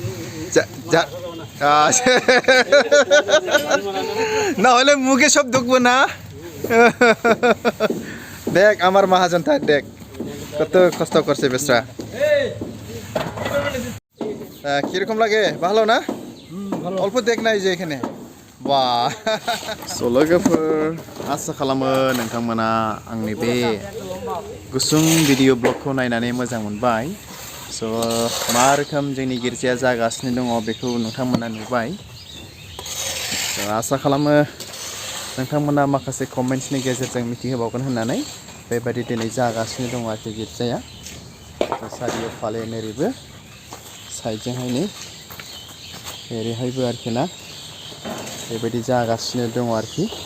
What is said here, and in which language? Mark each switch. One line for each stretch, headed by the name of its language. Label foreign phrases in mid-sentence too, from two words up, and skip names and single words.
Bangla: না হলে মুখে সব ঢুকবো না দেখ আমার মহাজন থাক দেখ কত কষ্ট করছে বেস্রা কিরকম লাগে ভালো না অল্প দেখ নাই যে এখানে বাহ
Bodo: स' लोगोफोर आसा खालामो नोंथांमोना आंनि बे गुसुं भिडिअ ब्लगखौ नायनानै मोजां मोनबाय स' मा रोखोम जोंनि गिर्जाया जागासिनो दङ बेखौ नोंथांमोना नुबाय स' आसा खालामो नोंथांमोना माखासे कमेन्ट्सनि गेजेरजों मिथिहोबावगोन होननानै बेबायदि दिनै जागासिनो दङ आरोखि गिर्जाया सारिय' फाले ओरैबो साइडजोंहाय नै ओरैहायबो आरोखि ना बेबायदि जागासिनो दङ आरोखि